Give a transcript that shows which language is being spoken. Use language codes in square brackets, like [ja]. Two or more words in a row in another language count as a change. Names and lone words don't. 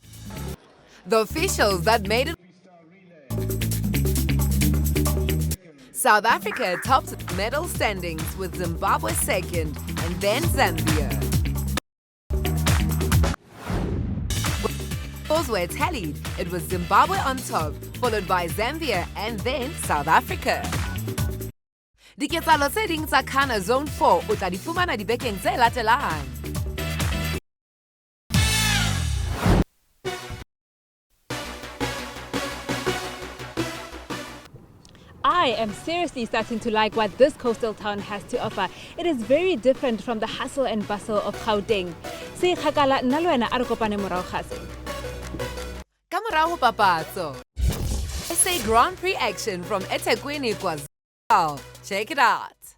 [en] the officials that made it. South Africa tops medal standings with Zimbabwe second and then Zambia. Those were tallied. It was Zimbabwe on top, followed by Zambia and then South Africa. [st] Diketsalo tse ding tsa CANA Zone 4 o tla di fumana dibekeng tse latelang. I am seriously starting to like what this coastal town has to offer. It is very different from the hustle and bustle of Gauteng. [tn] Se kgakala nna le wena a re kopane morago ga se. Ka morago papatso. [en] SA Grand Prix action from eThekwini, KwaZulu. Check it out.